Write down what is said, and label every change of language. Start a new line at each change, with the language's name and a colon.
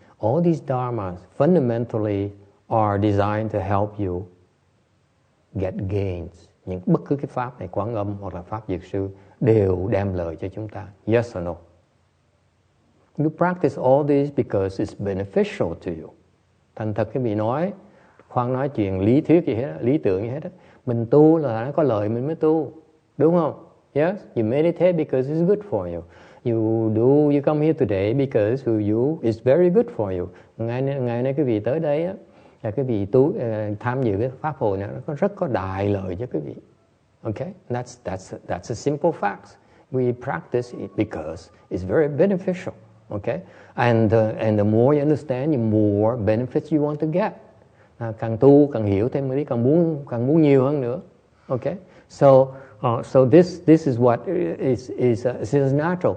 English: All these dharmas fundamentally are designed to help you get gains.
Vietnamese: Những bất cứ cái pháp này, Quán Âm hoặc là pháp Dược sư, đều đem lợi cho chúng ta.
English: Yes or no? You practice all these because it's beneficial to you.
Vietnamese: Thành thật cái vị nói, khoan nói chuyện lý thuyết gì hết, lý tưởng gì hết. Mình tu là nó có lợi mình mới tu, đúng không?
English: Yes, you meditate because it's good for you. You come here today because it's very good for you.
Vietnamese: Ngày nay cái vị tới đây á, là cái vị tham dự cái pháp hội này nó rất có đại lợi cho quý vị.
English: Okay, that's a simple fact. We practice it because it's very beneficial. Okay, and the more you understand, the more benefits you want to get.
Vietnamese: Càng tu càng hiểu thêm cái càng muốn nhiều hơn nữa.
English: Okay, so this is what is natural.